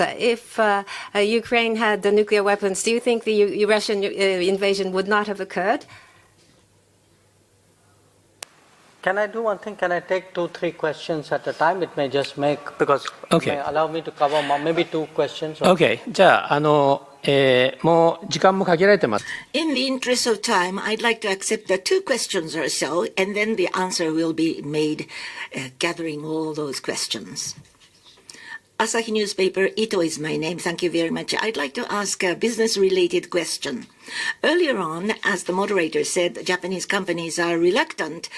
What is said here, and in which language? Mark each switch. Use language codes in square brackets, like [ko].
[en] If Ukraine had the nuclear weapons, do you think the Russian invasion would not have occurred? Can I do one thing? Can I take 2-3 questions at a time? It may just make, because it may allow me to cover maybe 2 questions. OK。 [ja] じゃあ、もう時間も限られてます。 [en] In the interest of time, I'd like to accept the 2 questions or so, and then the answer will be made gathering all those questions. Asahi Newspaper, Ito is my name. Thank you very much. I'd like to ask a business-related question. Earlier on, as the moderator said, Japanese companies are reluctant.